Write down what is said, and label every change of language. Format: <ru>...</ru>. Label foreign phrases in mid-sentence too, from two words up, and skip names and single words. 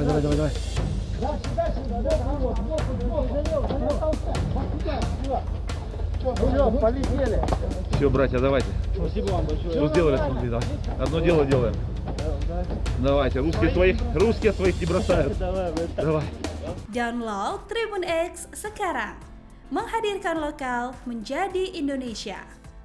<ru>Дальше, сбоку, залево. Вперед, полетели. Все, братья, давайте. Спасибо вам большое. Что сделали, смотри, давай. Одно дело делаем. Давайте, русские своих не бросают. Давай, Давай.</ru> <id>Download Tribun X sekarang. Menghadirkan lokal menjadi Indonesia.</id>